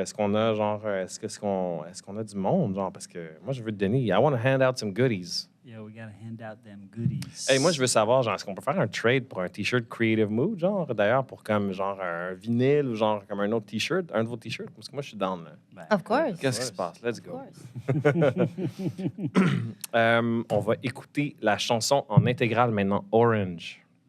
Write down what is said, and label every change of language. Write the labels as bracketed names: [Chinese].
[French] Est-ce qu'on a, genre, est-ce qu'on a du monde, genre, parce que moi, je veux te donner. [English] I want to hand out some goodies. Yeah, we gotta hand out them goodies. [French] Hey, moi, je veux savoir, genre, est-ce qu'on peut faire un trade pour un T-shirt Creative Mood, genre, d'ailleurs, pour comme, genre, un vinyle ou, genre, comme un autre T-shirt, un de vos T-shirts? Parce que moi, je suis down, là. Ben, [English] Of course. [French] Qu'est-ce qui se passe? [English] Let's Of go. course. [French] On va écouter la chanson en intégrale maintenant, Orange.